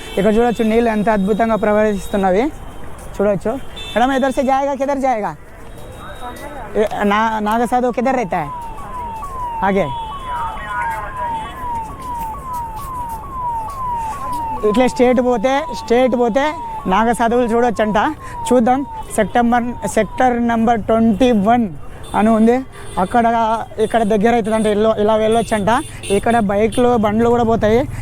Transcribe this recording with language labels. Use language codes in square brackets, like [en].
[te] ఇక్కడ చూడొచ్చు నీళ్ళు ఎంత అద్భుతంగా ప్రవహిస్తున్నవి చూడొచ్చు. [hi] మేడం इधर से जाएगा, किधर जाएगा? नागा साधु किधर रहता है आगे? [te] ఇట్లా స్ట్రేట్ పోతే నాగ సాధువులు చూడొచ్చంట. చూద్దాం. సెక్టర్ నెంబర్ 21 అని ఉంది. ఇక్కడ దగ్గర అవుతుందంట, ఇలా వెళ్ళొచ్చంట. ఇక్కడ బైక్లు బండ్లు కూడా పోతాయి.